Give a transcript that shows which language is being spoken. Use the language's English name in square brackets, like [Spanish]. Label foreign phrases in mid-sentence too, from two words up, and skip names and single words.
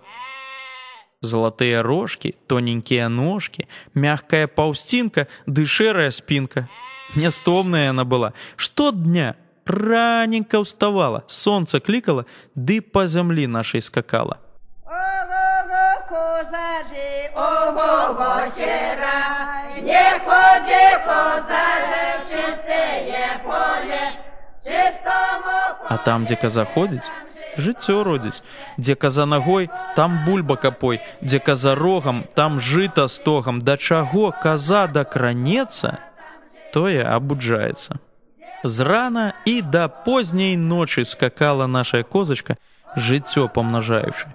[Belarusian] Залатыя рожкі, тоненькія ножкі, мягкая паўсцінка ды шэрая спінка. Нястомная яна была. Штодня раненька ўставала, сонца клікала, ды па зямлі нашай скакала. [Russian] Ого-го, козажы, ого-го, серай, не ходи, козажы, в чистое поле, чистому поле. [Belarusian] А там, дзе каза ходзіць, жыццё родзіць. Дзе каза нагой, там бульба капой. Дзе каза рогам, там жыта стогам. Да чаго каза дакранецца, тое абуджаецца. З рана і да позняй ночы скакала наша козачка, жыццё памнажаючы.